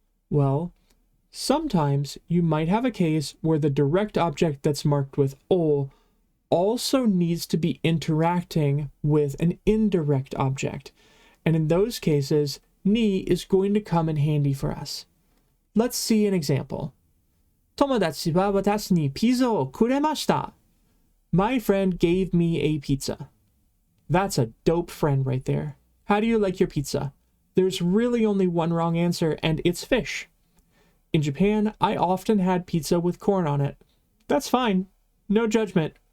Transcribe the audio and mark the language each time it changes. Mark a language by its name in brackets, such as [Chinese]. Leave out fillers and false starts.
[English] Well, sometimes you might have a case where the direct object that's marked with o also needs to be interacting with an indirect object. And in those cases, ni is going to come in handy for us. Let's see an example. [Japanese] 友達は私にピザをくれました. [English] My friend gave me a pizza. That's a dope friend right there. How do you like your pizza? There's really only one wrong answer, and it's fish. In Japan, I often had pizza with corn on it. That's fine. No judgment.